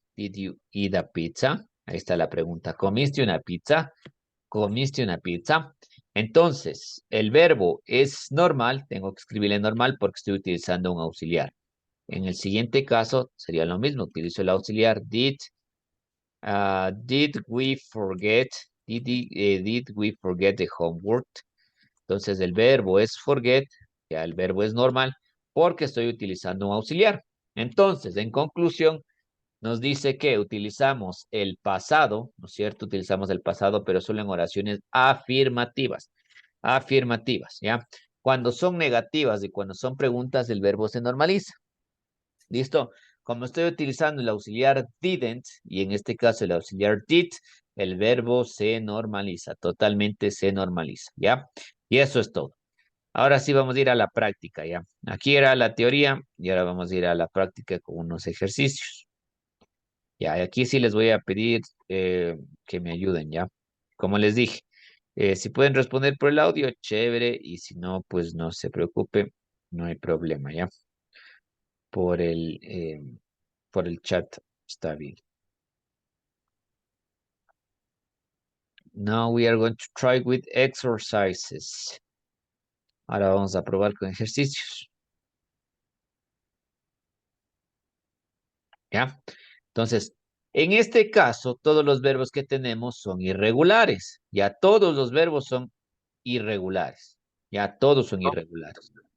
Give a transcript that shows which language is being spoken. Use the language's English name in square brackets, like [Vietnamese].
[English] Did you eat a pizza? [Spanish] Ahí está la pregunta. ¿Comiste una pizza? ¿Comiste una pizza? Entonces, el verbo es normal. Tengo que escribirle normal porque estoy utilizando un auxiliar. En el siguiente caso sería lo mismo. Utilizo el auxiliar did. [English] Did we forget? Did we forget the homework? [Spanish] Entonces el verbo es forget, ya el verbo es normal, porque estoy utilizando un auxiliar. Entonces, en conclusión, nos dice que utilizamos el pasado, ¿no es cierto? Utilizamos el pasado, pero solo en oraciones afirmativas. Afirmativas, ¿ya? Cuando son negativas y cuando son preguntas, el verbo se normaliza. ¿Listo? Como estoy utilizando el auxiliar didn't, y en este caso el auxiliar did, el verbo se normaliza, totalmente se normaliza, ¿ya? Y eso es todo. Ahora sí vamos a ir a la práctica, ¿ya? Aquí era la teoría y ahora vamos a ir a la práctica con unos ejercicios. Ya, y aquí sí les voy a pedir que me ayuden, ¿ya? Como les dije, si pueden responder por el audio, chévere, y si no, pues no se preocupe, no hay problema, ¿ya? Por por el chat está bien. [English] Now we are going to try with exercises. [Spanish] Ahora vamos a probar con ejercicios, ¿ya? Entonces, en este caso, todos los verbos que tenemos son irregulares. Ya todos los verbos son irregulares. Ya todos son irregulares.